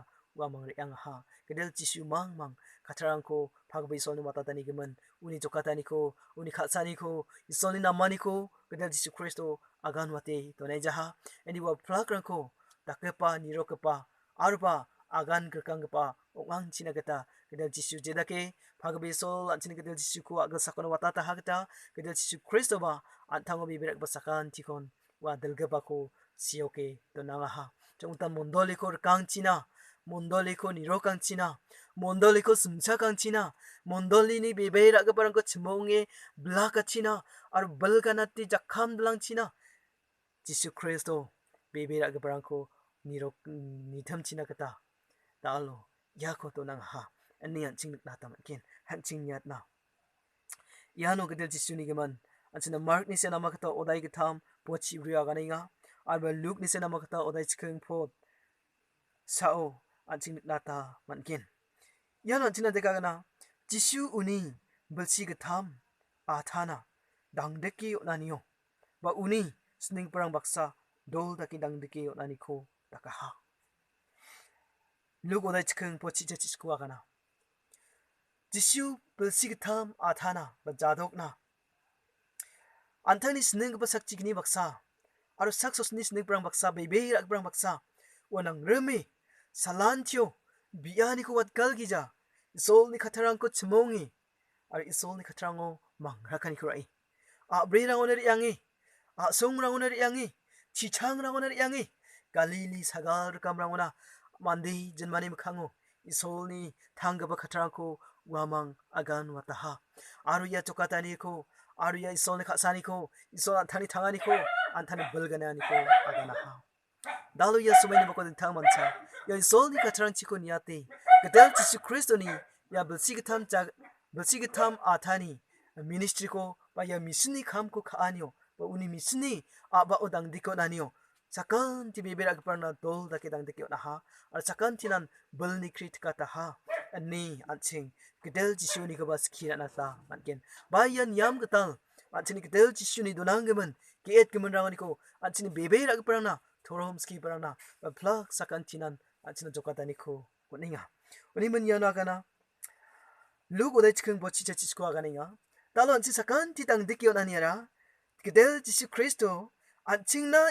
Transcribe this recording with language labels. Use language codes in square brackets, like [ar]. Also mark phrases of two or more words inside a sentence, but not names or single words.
[grt] wa mang re ang ha gedel Jisu mang khatrang ko phagbe isol ni mata tani gemen uni jokatani ko uni khatsani ko isol ni namani ko gedel Jisu Kristo agan wate to nai jaha eni wa plakrang ko takepa nirokepa arba agan gerkang gepa ong china gata gedel Jisu jedake phagbe isol an china gedel Jisu ko agal sakona wata ta hagata gedel Jisu Kristo ba antango biberak basakan tikon wa dalgaba ko sioke to nangaha jongta mondoli ko kang china mondoli ko niro kang china mondoli ko sumcha kang china mondoli ni beberak barang ko chmonge blaka china ar balganati jakham blang china Jisu Kristo beberak barang ko niro nitam china kata dalo yako to nangaha ani an ching na tamatkin han ching nyat na yano gedel Jisu ni geman anchina Mark ni se namakata odai gitam pochi ria ganinga arba Luke ni se namakata odai chikeng pot sao anching nata mankin yano anchina deka gana Jisu uni belsi gitam athana dangdeki onaniyo ba uni sning perang baksa dol daki dangdeki onani ko dakaha Luke odai chikeng pochi chachi skua gana Jisu belsi gitam athana ba jadokna Antani sning ba sak chigni baksa aro sak sosni sning brang baksa bebe rak brang baksa wanang reme salantio biani ko wat galgija isol ni khatarang ko chmongi ar isol ni khatrango mangrakani kurai a brerang oner yangi a songrang oner yangi chichang rang oner yangi galili sagar kamrang ona mandi jenmani mkhango isol ni thanggaba khatarang ko wamang agan wataha aru ya chokatani ko aru ya isol ni khasani ko isol anthani thangani ko anthani bulganani ko agana ha dalu ya sumai ni bako thang mancha ya isol ni khatrang chiko niate gedel Jisu Kristo ni ya belsigitam athani ministry ko ba ya misni kham ko khaanio ba uni misni aba odang diko nanio sakan ti beberak parna dol dake dang dake na ha ar sakan tinan bulni kritika ta ha ani anching gedel Jisu ni gaba skira na ta manken bayan yam gatal anchini gedel Jisu ni donanggemen geet gemen rangani ko anchini beberak parna thorom ski parna ba plak sakan tinan anchina jokatani ko kuninga uni men yana kana Luke odai chikeng bochi chachi skwa ganinga dalo anchi sakan ti dang dake onaniara gedel Jisu Kristo anchingna